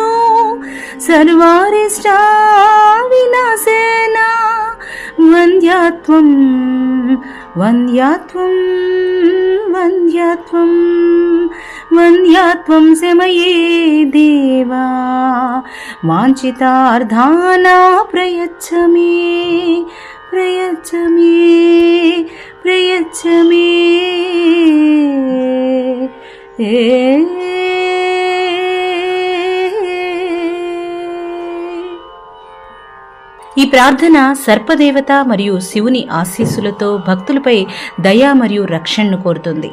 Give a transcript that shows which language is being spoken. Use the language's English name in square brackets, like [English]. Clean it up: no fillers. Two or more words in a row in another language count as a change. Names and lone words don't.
[Sanskrit] सर्वारिष्टा विनाशेना वन्द्यात्वं वन्द्यात्वं वन्द्यात्वं वन्द्यात्वं सेमये देवा वाञ्छितार्थाना प्रयच्छ मे प्रयच्छ मे प्रयच्छ मे [Telugu] ఈ ప్రార్థన సర్పదేవత మరియు శివుని ఆశీస్సులతో భక్తులపై దయ మరియు రక్షణను కోరుతుంది.